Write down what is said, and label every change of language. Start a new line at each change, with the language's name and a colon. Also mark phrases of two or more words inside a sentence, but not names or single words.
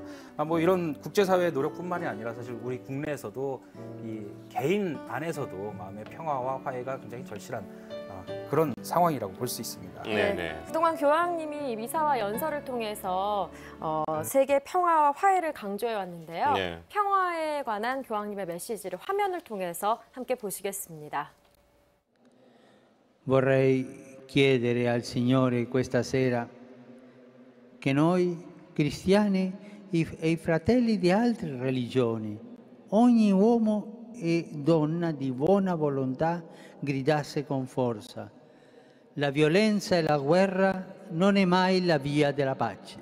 Korean: 뭐 이런 국제사회의 노력뿐만이 아니라 사실 우리 국내에서도 이 개인 안에서도 마음의 평화와 화해가 굉장히 절실한 그런 상황이라고 볼 수 있습니다. 네네. 그동안 교황님이 미사와 연설을 통해서 세계 평화와 화해를 강조해 왔는데요. 네. 평화에 관한 교황님의 메시지를 화면을 통해서 함께 보시겠습니다.
Italian: Vorrei chiedere al Signore questa sera che noi cristiani e i fratelli di altre religioni, ogni uomo e donna di buona volontà gridasse con forza: la violenza e la guerra non è mai la via della pace.